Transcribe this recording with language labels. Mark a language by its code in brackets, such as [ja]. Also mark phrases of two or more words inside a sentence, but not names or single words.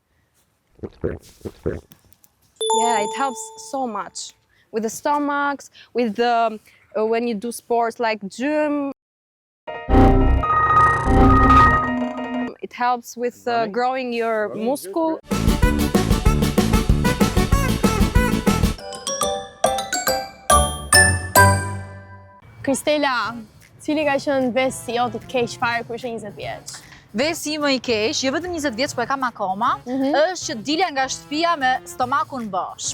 [en] Yeah, it helps so much with the stomachs, with the when you do sports like gym. It helps with growing your muscle. [sq] Kristela, cili ka qenë vesi jot i keq fare kur ishe 20 vjeç? Vesi më i keq, jo vetëm 20 vjeç, po e kam akoma, është që dilja nga shtëpia me stomakun bosh.